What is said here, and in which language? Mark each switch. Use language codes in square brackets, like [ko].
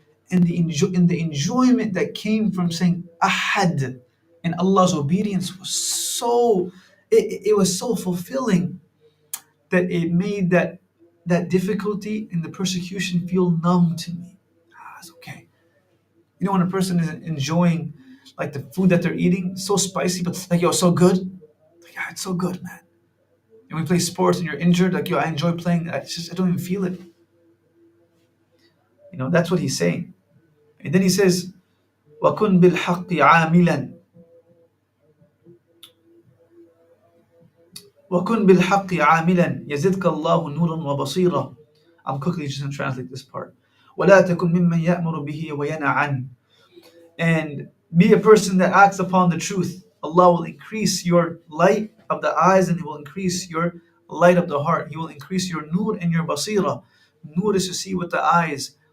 [en] And the enjoyment that came from saying ahad and Allah's obedience was it was so fulfilling that it made that difficulty in the persecution feel numb to me. It's okay. When a person is enjoying like the food that they're eating, so spicy, but like, yo, so good. Like, it's so good, man. And we play sports and you're injured, like, yo, I enjoy playing. I don't even feel it. That's what he's saying. And then he says, [ar] وَكُنْ بِالْحَقِّ عَامِلًا وَكُنْ بِالْحَقِّ عَامِلًا يَزِدْكَ اللَّهُ نُورًا وَبَصِيرًا. [en] I'm quickly just going to translate this part. [ar] وَلَا تَكُنْ مِمَّنْ يَأْمُرُ بِهِ وَيَنْهَى عَنْهُ. [en] And be a person that acts upon the truth. Allah will increase your light of the eyes, and He will increase your light of the heart. He will increase your nur and your basira. Nur is to see with the eyes.